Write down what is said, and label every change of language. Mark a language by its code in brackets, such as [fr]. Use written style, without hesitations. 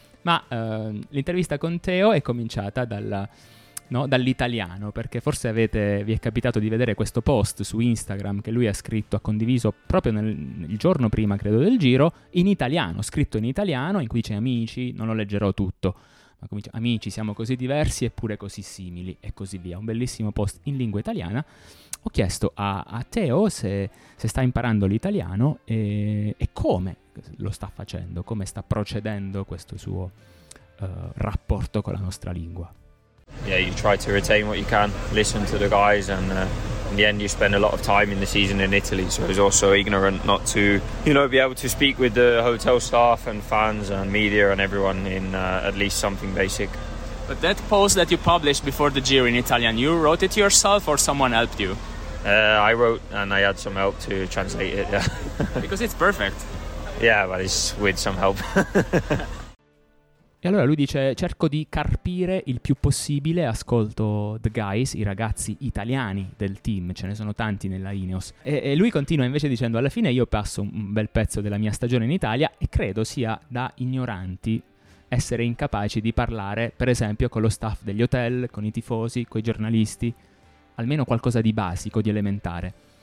[it] Ma l'intervista con Teo è cominciata dall'italiano, perché forse vi è capitato di vedere questo post su Instagram che lui ha condiviso proprio nel giorno prima, credo, del giro, in italiano, scritto in italiano, in cui dice amici, non lo leggerò tutto, ma comincia amici, siamo così diversi eppure così simili, e così via. Un bellissimo post in lingua italiana. Ho chiesto a Teo se sta imparando l'italiano e come lo sta facendo, come sta procedendo questo suo rapporto con la nostra lingua. [en] Yeah, you try to retain what you can, listen to the guys, and in the end you spend a lot of time in the season in Italy, so it's also ignorant not to, you know, be able to speak with the hotel staff and fans and media and everyone in at least something basic. But that post that you published before the Giro in Italian, you wrote it yourself or someone helped you? I wrote and I had some help to translate it, yeah. Because it's perfect. Yeah, but it's with some help. [it] E allora lui dice, cerco di carpire il più possibile, ascolto [en] the guys, [it] i ragazzi italiani del team, ce ne sono tanti nella Ineos. E lui continua invece dicendo, alla fine io passo un bel pezzo della mia stagione in Italia e credo sia da ignoranti essere incapaci di parlare, per esempio, con lo staff degli hotel, con i tifosi, con i giornalisti, almeno qualcosa di basico, di elementare.